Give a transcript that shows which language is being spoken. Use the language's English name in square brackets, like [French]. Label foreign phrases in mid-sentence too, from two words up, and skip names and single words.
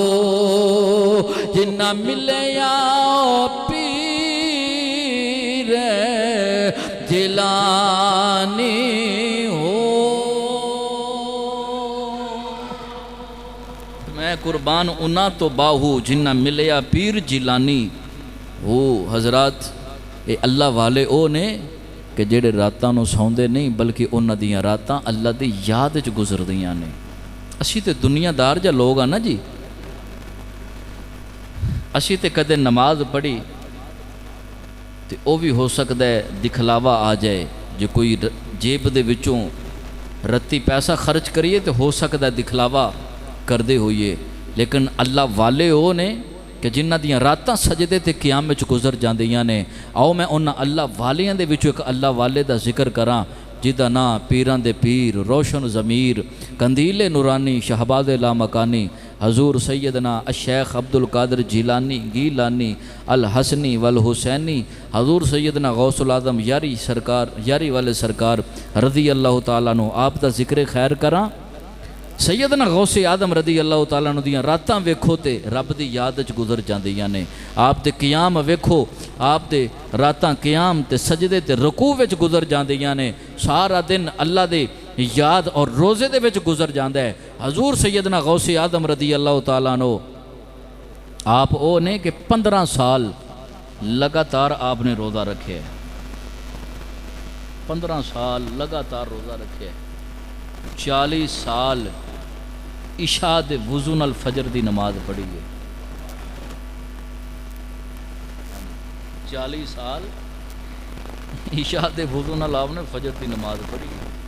[Punjabi] جنہ ملے یا پیر جیلانی قربان اُنہ تو باہو جنہ ملیا پیر جیلانی وہ حضرات اے اللہ والے او نے کہ جڑے راتاں نو سوندے نہیں بلکہ انہاں دیاں راتاں اللہ دی یاد وچ گزر دیاں نے اسی تے دنیا دار جا لوگ آ نا جی اسی تے کدے نماز پڑھی تے او بھی ہو سکتا ہے دکھلاوا آ جائے جو کوئی جیب دے وچوں رتی پیسہ خرچ کریے تے ہو سکتا ہے دکھلاوا کردے ہوئیے لیکن اللہ والے ہو نے کہ جنہ دیاں راتاں سجدے تے قیام وچ گزر جاندیاں نے آؤ میں انہاں اللہ والیاں دے وچوں ایک اللہ والے دا ذکر کراں جدا نا پیران دے پیر روشن ضمیر قندیل نورانی شہباز لامکانی حضور سیدنا الشیخ عبدالقادر جیلانی گیلانی الحسنی والحسینی حضور سیدنا غوث العظم یاری والے سرکار [Arabic] رضی اللہ تعالیٰ عنہ [Punjabi] آپ دا ذکر خیر کراں سیدنا غوث آدم [Arabic] رضی اللہ تعالیٰ عنہ [Punjabi] دیاں راتاں ویکھو تے رب دی یاد وچ گزر جاندیاں نے آپ دے قیام ویکھو آپ دے راتاں قیام تے سجدے تے رکوع وچ گزر جاندیاں نے سارا دن اللہ دے یاد اور روزے دے وچ گزر جاندا ہے حضور سیدنا غوث آدم [Arabic] رضی اللہ تعالیٰ عنہ [Punjabi] آپ او نے کہ 15 سال لگاتار آپ نے روزہ رکھے 15 سال لگاتار روزہ رکھے 40 سال عشاء دے وضو نال فجر دی نماز پڑھی ہے 40 سال عشاء دے وضو نال آپ نے فجر دی نماز پڑھی ہے